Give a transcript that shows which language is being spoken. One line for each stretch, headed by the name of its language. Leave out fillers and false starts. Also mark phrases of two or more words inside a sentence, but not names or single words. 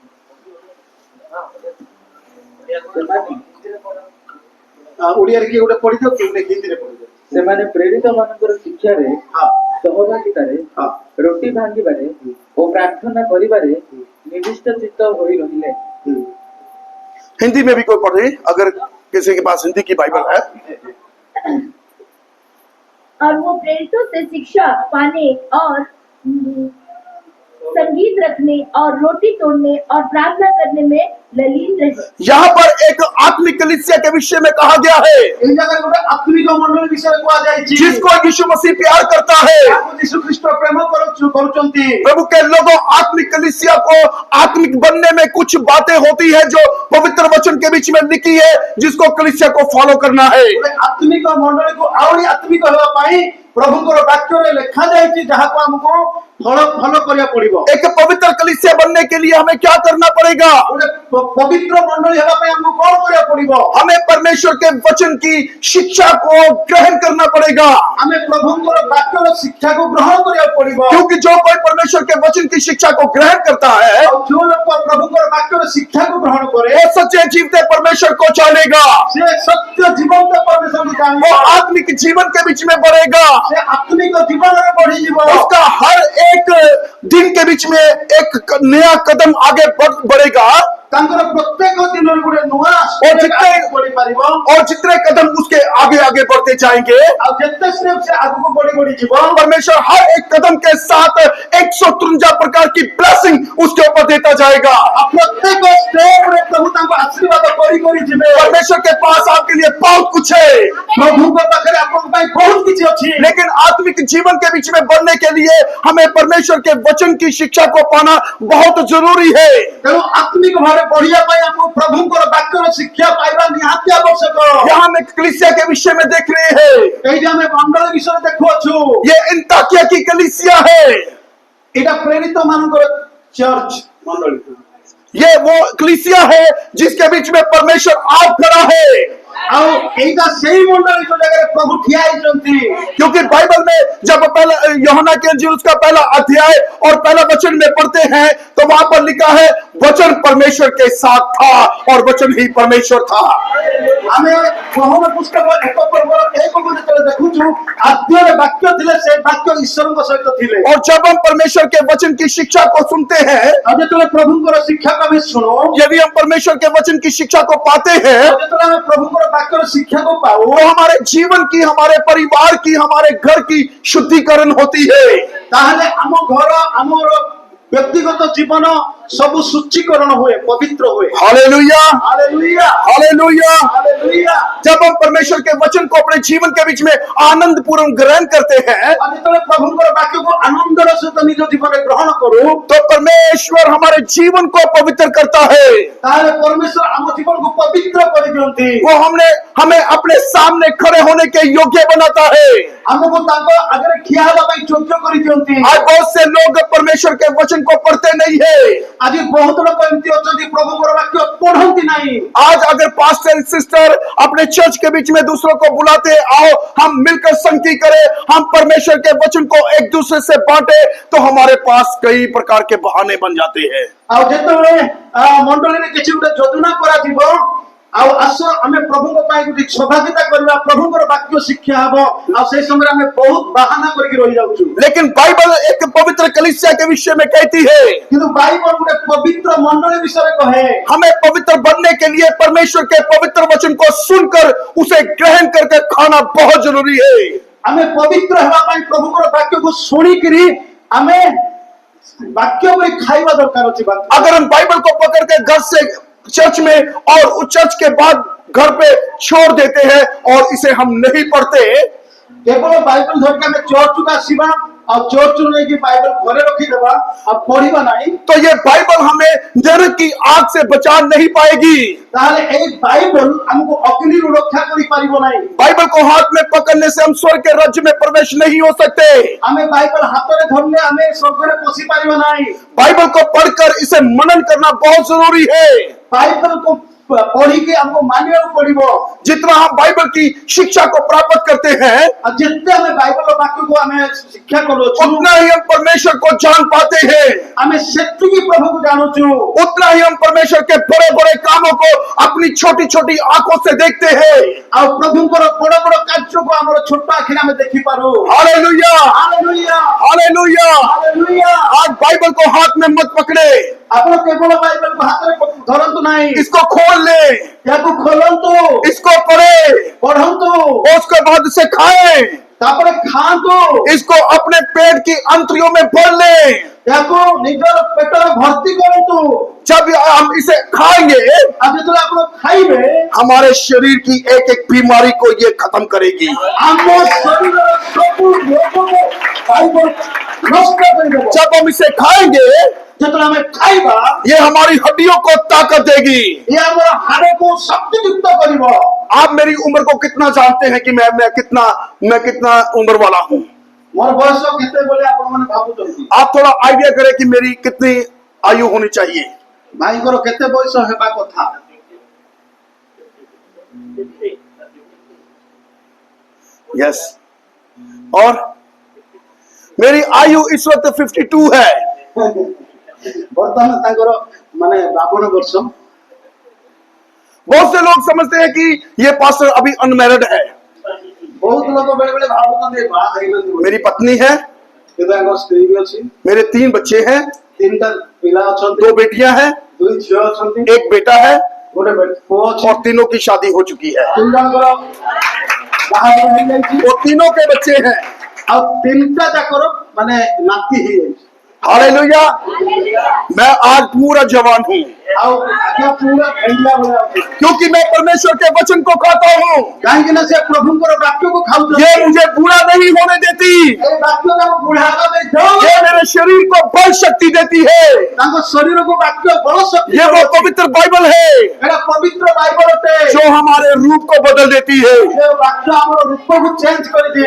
Odia: ଓଡ଼ିଆରେ କିଏ ଗୋଟେ ପଢିଦିଅ, କିଏ ଗୋଟେ ହିନ୍ଦୀରେ ପଢିଦିଅ। ସେମାନେ ପ୍ରେରିତ ମାନଙ୍କର ଶିକ୍ଷାରେ ହଁ ସହଭାଗିତାରେ ହଁ ରୋଟି ଭାଙ୍ଗିବାରେ ଓ ପ୍ରାର୍ଥନା କରିବାରେ ନିବିଷ୍ଟ ଚିତ୍ତ ହୋଇ ରହିଲେ।
Hindi: हिंदी में भी कोई पढ़े अगर किसी के पास हिंदी की बाइबल है। और वो प्रेरितों से शिक्षा पाने और संगीत रखने और रोटी तोड़ने और प्रार्थना करने में ललीन रहे। यहाँ पर एक आत्मिक कलीसिया के विषय में कहा गया है,
Odia: ଏଇ ଜାଗାରେ ଗୋଟେ ଆତ୍ମିକ ମଣ୍ଡଳୀ ବିଷୟରେ କୁହାଯାଇଛି,
Hindi: जिसको यीशु मसीह प्यार करता है।
Odia: ଯାହାକୁ ଯୀଶୁ ଖ୍ରୀଷ୍ଟ ପ୍ରେମ କରୁଛନ୍ତି।
Hindi: प्रभु के लोगों, आत्मिक कलीसिया को आत्मिक बनने में कुछ बातें होती है जो पवित्र वचन के बीच में लिखी है, जिसको कलीसिया को फॉलो करना है।
Odia: ଗୋଟେ ଆତ୍ମିକ ମଣ୍ଡଳୀକୁ ଆହୁରି ଆତ୍ମିକ ହେବା ପାଇଁ ପ୍ରଭୁଙ୍କର ବାକ୍ୟରେ ଲେଖା ଯାଇଛି, ଯାହାକୁ ଆମକୁ ଫଲୋ କରିବାକୁ ପଡିବ।
Hindi: एक पवित्र कलीसिया बनने के लिए हमें क्या करना पड़ेगा?
Odia: ଗୋଟେ ପବିତ୍ର ମଣ୍ଡଳୀ ହେବା ପାଇଁ ଆମକୁ କଣ କରିବାକୁ ପଡିବ?
Hindi: हमें परमेश्वर के वचन की शिक्षा को ग्रहण करना पड़ेगा,
Odia: ଆମେ ପ୍ରଭୁଙ୍କର ବାକ୍ୟର ଶିକ୍ଷାକୁ ଗ୍ରହଣ କରିବାକୁ ପଡିବ।
Hindi: क्योंकि जो कोई परमेश्वर के वचन की शिक्षा को ग्रहण करता है,
Odia: ଆଉ ଯୋଉ ଲୋକ ପ୍ରଭୁଙ୍କର ବାକ୍ୟର ଶିକ୍ଷାକୁ ଗ୍ରହଣ କରେ,
Hindi: वो सच्चे जीवते परमेश्वर को जानेगा,
Odia: ସେ ସତ୍ୟ ଜୀବନ୍ତ ପରମେଶ୍ୱରଙ୍କୁ ଜାଣିବ।
Hindi: वो आत्मिक जीवन के बीच में बढ़ेगा,
Odia: ସେ ଆତ୍ମିକ ଜୀବନରେ ବଢିଯିବ।
Hindi: उसका हर एक दिन के बीच में एक नया कदम आगे बढ़ेगा,
Odia: ତାଙ୍କର ପ୍ରତ୍ୟେକ ଦିନରେ ଗୋଟେ ନୂଆ ବଢିପାରିବ।
Hindi: और जितने कदम उसके आगे आगे बढ़ते जाएंगे,
Odia: ଆଉ ଯେତେ ସ୍टेପ୍ ସେ ଆଗକୁ ବଢି ଯିବ,
Hindi: परमेश्वर हर एक कदम के साथ 153 प्रकार की ब्लेसिंग उसके ऊपर देता जाएगा।
Odia: ଆଉ ପ୍ରତ୍ୟେକ ସ୍ଟେପରେ ପ୍ରଭୁ ତାଙ୍କୁ ଆଶୀର୍ବାଦ କରି ଯିବେ।
Hindi: परमेश्वर के पास आपके लिए बहुत कुछ है,
Odia: ପ୍ରଭୁଙ୍କ ପାଖରେ ଆପଣଙ୍କ ପାଇଁ ବହୁତ କିଛି ଅଛି।
Hindi: लेकिन आत्मिक जीवन के बीच में बढ़ने के लिए हमें परमेश्वर के वचन की शिक्षा को पाना बहुत जरूरी है।
Odia: ତେଣୁ ଆତ୍ମିକ ଭାବରେ ବଢିବା ପାଇଁ ଆମକୁ ପ୍ରଭୁଙ୍କର ବାକ୍ୟର ଶିକ୍ଷା ପାଇବା ନିହାତି ଆବଶ୍ୟକ।
Hindi: यहाँ हम एक कलीसिया के विषय में देख रहे हैं,
Odia: ଏଇଠି ଆମେ ମଣ୍ଡଳ ବିଷୟରେ ଦେଖୁଅଛୁ।
Hindi: ये अंताकिया की कलीसिया है,
Odia: ଏଇଟା ପ୍ରେରିତ ମାନଙ୍କର ଚର୍ଚ୍ଚ ମଣ୍ଡଳୀ।
Hindi: ये वो कलीसिया है जिसके बीच में परमेश्वर आप खड़ा है।
Odia: ଆଉ ଏଇଟା ସେଇ ମଣ୍ଡଳୀ ଯୋଉ ଜାଗାରେ ପ୍ରଭୁ ଠିଆ ହେଇଛନ୍ତି।
Hindi: क्योंकि बाइबल में जब पहला यूहन्ना के इंजील उसका पहला अध्याय और पहला वचन में पढ़ते हैं, तो वहां पर लिखा है वचन परमेश्वर के साथ था और वचन ही परमेश्वर था।
Odia: ଆମେ ପ୍ରଭୁଙ୍କ ପୁସ୍ତକ 1 ପର୍ବର 1 ଯେତେବେଳେ ଦେଖୁଛୁ, ଆଦ୍ୟରେ ବାକ୍ୟ ଥିଲେ, ସେ ବାକ୍ୟ ଈଶ୍ୱରଙ୍କ ସହିତ ଥିଲେ।
Hindi: और जब हम परमेश्वर के वचन की शिक्षा को सुनते हैं,
Odia: ଆଉ ଯେତେବେଳେ ପ୍ରଭୁଙ୍କର ଶିକ୍ଷାକୁ ଆମେ ଶୁଣୁ,
Hindi: यदि हम परमेश्वर के वचन की शिक्षा को पाते हैं,
Odia: ଆଉ ଯେତେବେଳେ ଆମେ ପ୍ରଭୁଙ୍କର ବାକ୍ୟର ଶିକ୍ଷାକୁ ପାଉ,
Hindi: तो हमारे जीवन की, हमारे परिवार की, हमारे घर की शुद्धिकरण होती है।
Odia: ତାହେଲେ ଆମ ଘର, ଆମର ବ୍ୟକ୍ତିଗତ ଜୀବନ
Hindi: सब सूचीकरण हुए, पवित्र हुए। हालेलुया, हालेलुया, हालेलुया। हालेलुया। जब हम परमेश्वर के वचन को अपने जीवन के बीच में आनंद पूर्वक ग्रहण करते हैं, और जितने
Odia: प्रभुଙ୍କର ବାକ୍ୟକୁ ଆନନ୍ଦର ସହିତ ନିଜ ଜୀବନରେ ଗ୍ରହଣ କରୁ,
Hindi: तो परमेश्वर हमारे जीवन को पवित्र करता है।
Odia: ତାହେଲେ ପରମେଶ୍ୱର ଆମ ଜୀବନକୁ ପବିତ୍ର କରିଦିଅନ୍ତି।
Hindi: वो हमें अपने सामने खड़े होने के योग्य बनाता है।
Odia: ଆମକୁ ତାଙ୍କ ଆଗରେ ଠିଆ ହେବା ପାଇଁ ଯୋଗ୍ୟ କରିଦିଅନ୍ତି।
Hindi: आज बहुत से लोग परमेश्वर के वचन को पढ़ते नहीं है।
Odia: ଆଜି ବହୁତ ଲୋକ ଏମିତି ଅଛନ୍ତି ପ୍ରଭୁଙ୍କର ବାକ୍ୟ ପଢନ୍ତି ନାହିଁ।
Hindi: आज अगर
English: pastor sister
Hindi: अपने चर्च के बीच में दूसरों को बुलाते, आओ हम मिलकर संगति करें, हम परमेश्वर के वचन को एक दूसरे से बांटे, तो हमारे पास कई प्रकार के बहाने बन जाते हैं।
Odia: ଆଉ ଯେତେବେଳେ ମଣ୍ଡଳୀରେ କିଛି ଗୋଟେ ଯୋଜନା କରାଯିବ, ଆଉ ଆସ ଆମେ ପ୍ରଭୁଙ୍କ ପାଇଁ ଗୋଟେ ସଭାଗୀତା କରିବା, ପ୍ରଭୁଙ୍କର ବାକ୍ୟ ଶିକ୍ଷା ହବ, ଆଉ ସେଇ ସମୟରେ ଆମେ ବହୁତ ବାହାନା କରିକି ରହିଯାଉଛୁ।
Hindi: लेकिन बाइबल एक पवित्र कलीसिया के विषय में कहती है,
Odia: କିନ୍ତୁ ବାଇବଲ ଗୋଟେ ପବିତ୍ର ମଣ୍ଡଳୀ ବିଷୟରେ କହେ।
Hindi: हमें पवित्र बनने के लिए परमेश्वर के पवित्र वचन को सुनकर उसे ग्रहण करके खाना बहुत जरूरी है।
Odia: ଆମେ ପବିତ୍ର ହେବା ପାଇଁ ପ୍ରଭୁଙ୍କର ବାକ୍ୟକୁ ଶୁଣିକିରି ଆମେ ବାକ୍ୟ ପରି ଖାଇବା ଦରକାର ଅଛି।
Hindi: अगर हम बाइबल को पकड़ के घर से चर्च में और उस चर्च के बाद घर पे छोड़ देते हैं और इसे हम नहीं पढ़ते,
Odia: କେବଳ ବାଇବଲ ଧରିକି ଆମେ ଚର୍ଚ୍ଚକୁ ଆସିବା, ଆଉ ଚର୍ଚ୍ଚରୁ ନେଇକି ବାଇବଲ ଘରେ ରଖିଦେବା, ଆଉ ପଢିବା ନାହିଁ,
Hindi: तो ये बाइबल हमें नरक की आग से बचा नहीं पाएगी।
Odia: ତାହେଲେ ଏଇ ବାଇବଲ ଆମକୁ ଅଗ୍ନିରୁ ରକ୍ଷା କରିପାରିବ ନାହିଁ।
Hindi: बाइबल को हाथ में पकड़ने से हम स्वर्ग के राज्य में प्रवेश नहीं हो सकते।
Odia: ଆମେ ବାଇବଲ ହାତରେ ଧରିଲେ ଆମେ ସ୍ୱର୍ଗରେ ପଶି ପାରିବା ନାହିଁ।
Hindi: बाइबल को पढ़कर इसे मनन करना बहुत जरूरी है।
Odia: ବାଇବଲକୁ ପଢିକି ଆମକୁ ମାନିବାକୁ ପଡିବ।
Hindi: जितना हम बाइबल की शिक्षा को प्राप्त करते हैं,
Odia: ଆଉ ଯେତେ ଆମେ ବାଇବଲ ବାକ୍ୟକୁ ଆମେ ଶିକ୍ଷା କରୁଛୁ,
Hindi: उतना ही हम परमेश्वर को जान पाते हैं,
Odia: ଆମେ ସେତିକି ପ୍ରଭୁକୁ ଜାଣୁଛୁ।
Hindi: उतना ही हम परमेश्वर के बड़े बड़े कामों को अपनी छोटी छोटी आंखों से देखते हैं।
Odia: ଆଉ ପ୍ରଭୁଙ୍କର ବଡ ବଡ କାର୍ଯ୍ୟକୁ ଆମର ଛୋଟ ଆଖିରେ ଆମେ ଦେଖିପାରୁ।
Hindi: हालेलुया,
Odia: ହାଲେଲୁୟା,
Hindi: हालेलुया।
Odia: ହାଲେଲୁୟା।
Hindi: आज बाइबल को हाथ में मत पकड़े,
Odia: ଆପଣ କେବଳ ବାଇବଲକୁ ହାତରେ ଧରନ୍ତୁ ନାହିଁ,
Hindi: इसको खोल ले,
Odia: ଏହାକୁ ଖୋଲନ୍ତୁ,
Hindi: इसको पढ़े,
Odia: ପଢନ୍ତୁ,
Hindi: और उसके बाद इसे खाएं,
Odia: ତାପରେ ଖାଆନ୍ତୁ,
Hindi: इसको अपने पेट की अंतरियों में भर ले।
Odia: ଏହାକୁ ନିଜର ପେଟରେ ଭର୍ତ୍ତି କରନ୍ତୁ।
Hindi: जब हम इसे खाएंगे,
Odia: ଆଉ ଯେତେବେଳେ ଆପଣ ଖାଇବେ,
Hindi: हमारे शरीर की एक एक बीमारी को ये खत्म करेगी।
Odia: ଆମ ଶରୀରର ସବୁ ରୋଗକୁ ବାଇବଲ ନଷ୍ଟ କରିଦେବ।
Hindi: जब हम इसे खाएंगे,
Odia: ଯେତେବେଳେ ଆମେ ଖାଇବା,
Hindi: ये हमारी हड्डियों को ताकत देगी।
Odia: ଏ ଆମର ହାଡ଼କୁ ଶକ୍ତିଯୁକ୍ତ କରିବ।
Hindi: आप मेरी उम्र को कितना जानते हैं कि मैं कितना उम्र वाला हूँ?
Odia: ମୋର ବୟସ କେତେ ବୋଲି ଆପଣମାନେ ଭାବୁଛନ୍ତି?
Hindi: आप थोड़ा आइडिया करें कि मेरी कितनी आयु होनी चाहिए।
Odia: ଭାଇଙ୍କର କେତେ ବୟସ ହେବା କଥା?
Hindi: यस, और मेरी आयु इस वक्त 52 है।
Odia: ବର୍ତ୍ତମାନ ତାଙ୍କର ମାନେ 52 ବର୍ଷ।
Hindi: बहुत से लोग समझते हैं कि ये पास्टर अभी अनमैरिड है।
Odia: ବହୁତ ଲୋକ ବେଳେ ବେଳେ ଭାବୁଛନ୍ତି ବାହା ହେଇନଥିବ ବୋଲି।
Hindi: मेरी पत्नी है,
Odia: କିନ୍ତୁ ତାଙ୍କ ସ୍ତ୍ରୀ ବି ଅଛି,
Hindi: मेरे 3 बच्चे हैं,
Odia: 3ଟା ପିଲା ଅଛନ୍ତି,
Hindi: 2 बेटियां हैं,
Odia: 2 ଝିଅ ଅଛନ୍ତି,
Hindi: 1 बेटा है,
Odia: ଗୋଟେ ପୁଅ ଅଛି।
Hindi: और तीनों की शादी हो चुकी है।
Odia: 3 ଜଣଙ୍କର ବାହାଘର ହେଇଯାଇଛି,
Hindi: वो तीनों के बच्चे हैं।
Odia: ଆଉ 3ଟା ଯାକର ମାନେ ନାତି ହେଇଯାଇଛି।
Hindi: हालेलुया। मैं आज पूरा जवान हूँ,
Odia: ଆଉ ଆଜ୍ଞା ପୁରା ଫେଣ୍ଡିଲା ଭଳିଆ ଅଛି।
Hindi: क्योंकि मैं परमेश्वर के वचन को खाता हूँ।
Odia: କାହିଁକି ନା ସେ ପ୍ରଭୁଙ୍କର ବାକ୍ୟକୁ ଖାଉଛନ୍ତି।
Hindi: ये मुझे बूढ़ा नहीं होने देती,
Odia: ଏ ବାକ୍ୟ ତାଙ୍କୁ ବୁଢା ହେବା ପାଇଁ ଦେଉ।
Hindi: ये मेरे शरीर को बल शक्ति देती है।
Odia: ତାଙ୍କ ଶରୀରକୁ ବାକ୍ୟ ବଳ ଶକ୍ତି
Hindi: ये वो
Odia: ଦେଉଛି।
Hindi: पवित्र बाइबल है
Odia: ଏଟା ପବିତ୍ର ବାଇବଲ ଅଟେ।
Hindi: जो हमारे रूप को बदल देती है।
Odia: ଏ ବାକ୍ୟ ଆମର ରୂପକୁ ଚେଞ୍ଜ କରିଦିଏ।